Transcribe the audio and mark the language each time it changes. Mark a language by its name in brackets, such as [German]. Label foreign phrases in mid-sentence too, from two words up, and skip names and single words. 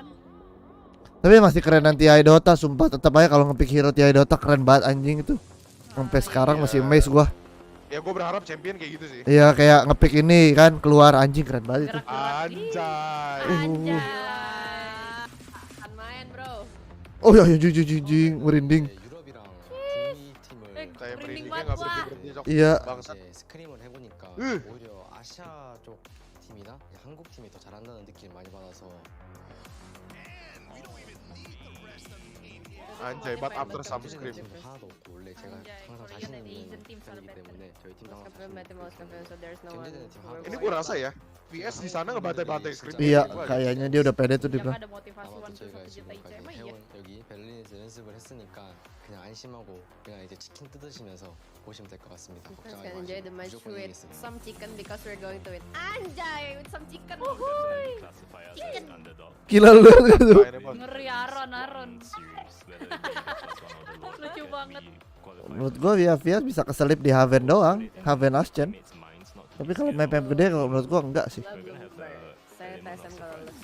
[Indonesian] Tapi masih keren nanti Dota, sumpah tetap aja kalau ngepick hero TI Dota keren banget anjing itu. Sampai sekarang masih amazed gua. Ya gue berharap champion kayak gitu sih. Iya kayak ngepick ini kan keluar anjing keren banget itu. Anjay. Anjay. Akan main, bro. Oh ya jing merinding. [Korean] 유럽이랑 북미 팀을 [Indonesian] Kayak merinding merindingnya banget, nggak Wak. berhenti Cok. Iya. Bangsat. [Korean] 이제 스크림을 해보니까 오히려 아시아 쪽 팀이나 한국 팀이 더 잘한다는 느낌 많이 받아서 [Indonesian] Anjay, [English] but after some scream. [Korean] 팀 하나도 없고 원래 제가 항상 자신 있는 편이기 때문에 저희 팀도 항상 자신 있고 [English] So there's no one. [Korean] 견제되는 팀 하나도 [Indonesian] Ini [Korean] 없고 [Indonesian] gue rasa ya, VS di sana ngebantai-bantai scream. Iya kayaknya dia udah pede tuh di Yang bilang. ada motivasi [Korean] 아마도 1 저희가 [Indonesian] 1 juta IC [Korean] 지금까지 [Indonesian] emang iya. [Korean] 해온 여기 베를린에서 연습을 했으니까 그냥 안심하고 그냥 이제 치킨 뜯으시면서 보시면 될 것 같습니다. [English] Just [Korean] 걱정하지 [English] gonna enjoy the [Korean] 마시고 [English] match [Korean] 무조건 [English] with [Korean] 이기겠습니다. [English] some chicken because we're going to win. Anjay, with some chicken. [Indonesian] Gila lu gitu. Ngeri Aron. Lucu banget. Menurut gua Vias bisa keselip di Haven doang, Haven Ascent. Tapi kalau map yang gede kalau menurut gua enggak sih. Saya TSM kalau lulus.